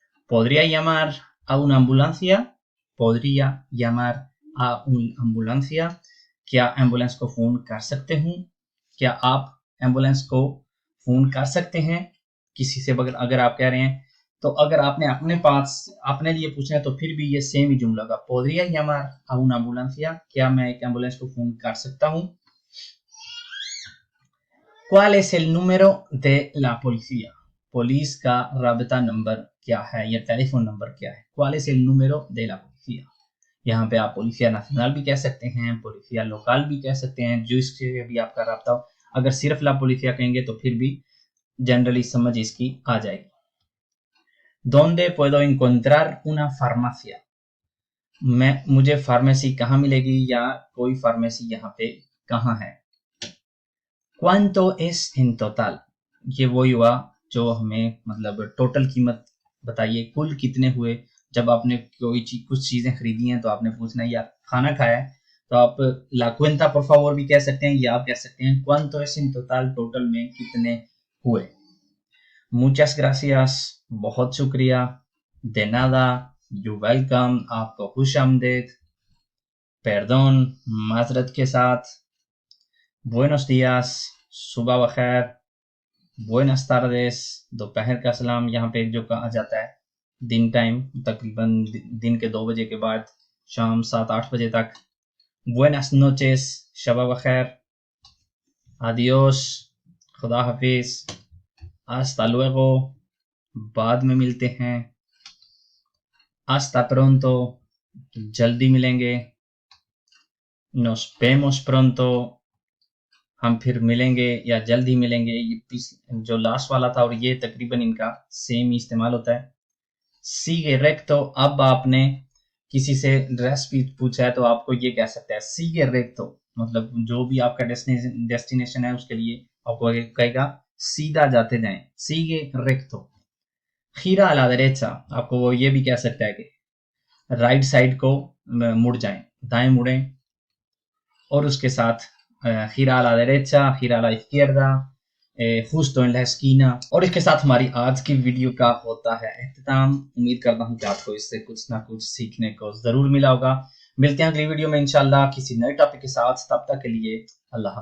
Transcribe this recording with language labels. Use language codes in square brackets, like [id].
[es] podría llamar a una ambulancia, [hi] podría llamar a una ambulancia, क्या ambulance को phone कर सकते हूँ, क्या आप एम्बुलेंस को फ़ोन कर सकते हैं किसी से, अगर आप कह रहे हैं, तो अगर आपने अपने लिए पूछना है तो फिर भी ये सेम ही जुमला होगा. [es] podría llamar a una ambulancia, [hi] क्या मैं एक एम्बुलेंस को फोन कर सकता हूँ. [es] ¿Cuál es el número de la policía? [hi] Police का राबता नंबर क्या है या टेलीफोन नंबर क्या है. [es] ¿Cuál es el número de la policía? [hi] यहाँ पे आप पोलिसिया नेशनल भी कह सकते हैं, पोलिसिया लोकल भी कह सकते हैं, जो इससे भी आपका राबता हो. अगर सिर्फ ला पोलिसिया कहेंगे तो फिर भी जनरली समझ इसकी आ जाएगी. [es] ¿Dónde puedo encontrar una farmacia? [hi] मुझे फार्मेसी कहाँ मिलेगी या कोई फार्मेसी यहाँ पे कहाँ है. [es] ¿Cuánto es en total? [hi] ये वही हुआ जो हमें मतलब टोटल कीमत बताइए, कुल कितने हुए. जब आपने कुछ चीजें खरीदी हैं तो आपने पूछना है या खाना खाया है तो आप [es] la cuenta por favor [hi] भी कह सकते हैं या आप कह सकते हैं [es] ¿Cuánto es en total? [hi] Total में कितने हुए. [es] Muchas gracias, [hi] बहुत शुक्रिया. [es] De nada, [en] you welcome, [hi] आपको खुश आमदेद. [es] Perdón, [hi] माजरत के साथ. [es] Buenos días, [hi] सुबह बखैर. [es] Buenas tardes, [hi] दोपहर का सलाम. यहाँ पे जो कहा जाता है दिन टाइम, तकरीबन दिन के 2 बजे के बाद शाम 7-8 बजे तक. [es] Buenas noches, [hi] Shaba बखैर. [es] Adiós, [hi] खुदा हाफिज. [es] Hasta luego, [hi] बाद में मिलते हैं. [es] Hasta pronto, [hi] जल्दी मिलेंगे. [es] Nos vemos pronto, [hi] हम फिर मिलेंगे या जल्दी मिलेंगे. ये जो लास्ट वाला था और ये तकरीबन इनका सेम ही इस्तेमाल होता है. [es] Sigue recto, [hi] अब आपने किसी से रेसिपी पूछा है तो आपको ये कह सकते हैं Sigue recto, मतलब जो भी आपका डेस्टिनेशन है उसके लिए आपको कहेगा सीधा जाते जाएं. [es] Sigue recto. Gira a la derecha, [hi] आपको वो ये भी कह सकता है कि राइट साइड को मुड़ जाएं, दाएं मुड़ें. और उसके साथ [es] gira a la derecha, gira a la izquierda, justo en la esquina। [hi] और इसके साथ हमारी आज की वीडियो का होता है इख्तिताम। उम्मीद करता हूँ कि आपको इससे कुछ ना कुछ सीखने को ज़रूर मिला होगा। मिलते हैं अगली वीडियो में इंशाल्लाह किसी नए टॉपिक के साथ। तब तक के लिए अल्लाह।